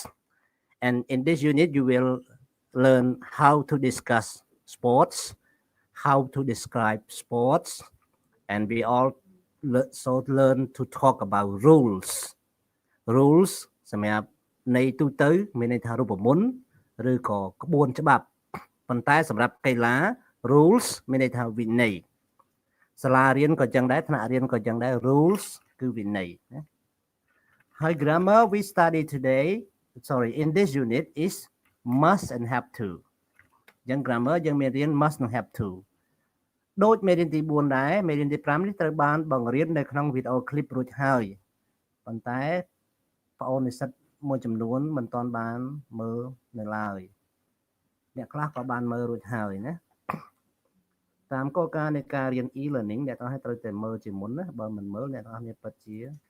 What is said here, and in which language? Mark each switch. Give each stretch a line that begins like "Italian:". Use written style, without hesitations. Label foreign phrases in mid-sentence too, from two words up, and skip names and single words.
English: And in this unit, you will learn how to discuss sports, how to describe sports, and we also learn to talk about rules.
Khmer: Rules សម្រាប់ន័យទូទៅមានន័យថារូបមន្តឬក៏ក្បួនច្បាប់ប៉ុន្តែសម្រាប់កីឡា rules មានន័យថាវិន័យសាលារៀនក៏ចឹងដែរថ្នាក់រៀនក៏ចឹងដែរ
English: rules
Khmer: គឺវិន័យណាហើយ
English: grammar we study today in this unit is must and have to
Khmer: ចឹង grammar យើងមាន រៀន must និង
English: have to
Khmer: ដូចមេរៀនទី4ដែរមេរៀនទី5នេះត្រូវបានបង្រៀននៅក្នុងវីដេអូ clip រួចហើយប៉ុន្តែបងប្អូននិស្សិតមួយចំនួនមិនទាន់បានមើលនៅឡើយអ្នកខ្លះក៏បានមើលរួចហើយណាតាមគោលការណ៍នៃការរៀន e-learning អ្នកទាំងអស់ត្រូវតែមើលជាមុនណាបើមិនមើលអ្នកទាំងអស់គ្នាពិតជា